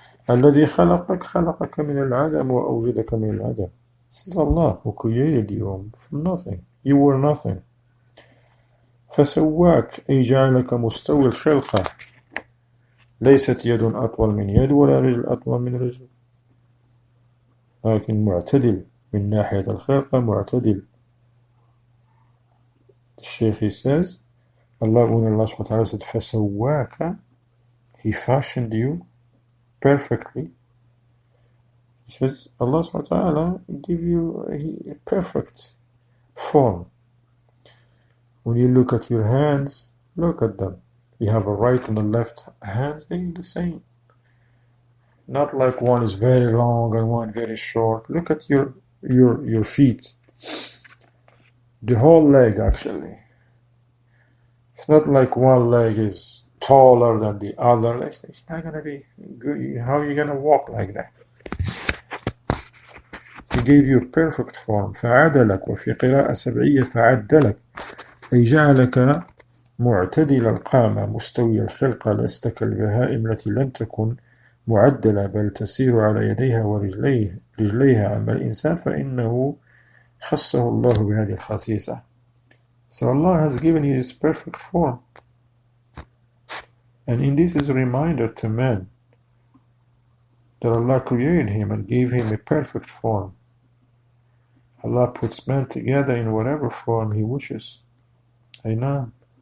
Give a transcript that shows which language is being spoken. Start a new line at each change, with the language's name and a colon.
Arabic: الذي خلقك من العدم وأوجدك من العدم.
English: This is Allah who created you from nothing. You were nothing.
Arabic: فسواك أي جعلك مستوي الخلقة. ليست يد أطول من يد ولا رجل أطول من رجل، لكن معتدل من ناحية الخلقة، معتدل.
English: الشيخ he says, Allah subhanahu wa ta'ala said فسواك, He fashioned you perfectly. He says Allah subhanahu wa ta'ala give you a perfect form. When you look at your hands, look at them. You have a right and a left hand, they're the same. Not like one is very long and one very short. Look at your feet. The whole leg actually. It's not like one leg is taller than the other. It's not going to be good. How are you going to walk like that? He gave you perfect form.
Arabic: فعدلك. وفي قراءة سبعية فعدلك أي جعلك معتدل القامة مستوي الخلقة، لست كالبهائم التي لم تكن معدلة بل تسير على يديها ورجليها. أما الإنسان فإنه خصه الله بهذه الخصيصة.
English: So Allah has given you His perfect form, and in this is a reminder to man that Allah created him and gave him a perfect form. Allah puts man together in whatever form He wishes. I know.